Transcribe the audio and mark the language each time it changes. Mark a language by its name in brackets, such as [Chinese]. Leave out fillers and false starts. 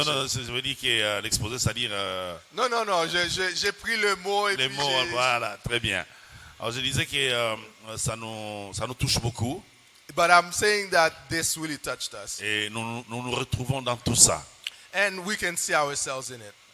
[French] non, je veux dire que l'exposé, c'est-à-dire Non, j'ai pris le mot et les puis mots. Voilà, très bien. Alors, je disais que ça nous touche beaucoup [English] But I'm saying that this really touched us. [French] et nous retrouvons dans tout ça. [English] And we can see ourselves in it.